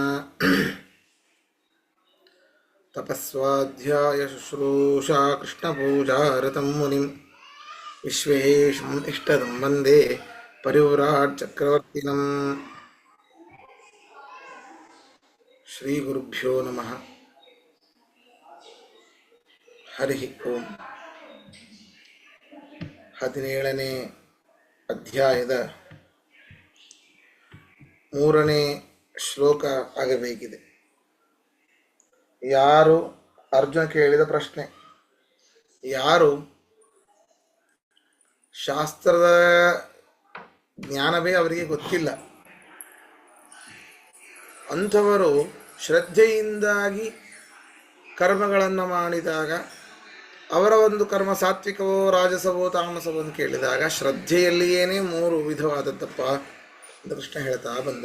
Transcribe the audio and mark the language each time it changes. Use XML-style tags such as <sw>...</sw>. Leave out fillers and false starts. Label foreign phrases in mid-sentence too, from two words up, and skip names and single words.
<sa>तपस्वाध्याय शुश्रूषा कृष्णपूजारतं मुनिं विश्वेशम् इष्टदं वन्दे परिव्राट् चक्रवर्तिनम्। श्रीगुरुभ्यो नमः। हरि ओಂ।</sa> <kn>17ನೇ ಅಧ್ಯಾಯದ 3ನೇ ಶ್ಲೋಕ ಆಗಬೇಕಿದೆ. ಯಾರು ಅರ್ಜುನ ಕೇಳಿದ ಪ್ರಶ್ನೆ, ಯಾರು ಶಾಸ್ತ್ರದ ಜ್ಞಾನವೇ ಅವರಿಗೆ ಗೊತ್ತಿಲ್ಲ, ಅಂಥವರು ಶ್ರದ್ಧೆಯಿಂದಾಗಿ ಕರ್ಮಗಳನ್ನು ಮಾಡಿದಾಗ ಅವರ ಒಂದು ಕರ್ಮ ಸಾತ್ವಿಕವೋ ರಾಜಸವೋ ತಾಮಸವೋ ಅಂತ ಕೇಳಿದಾಗ ಶ್ರದ್ಧೆಯಲ್ಲಿಯೇನೇ 3 ವಿಧವಾದದ್ದಪ್ಪ ಅಂತ ಕೃಷ್ಣ ಹೇಳ್ತಾ ಬಂದ.</kn>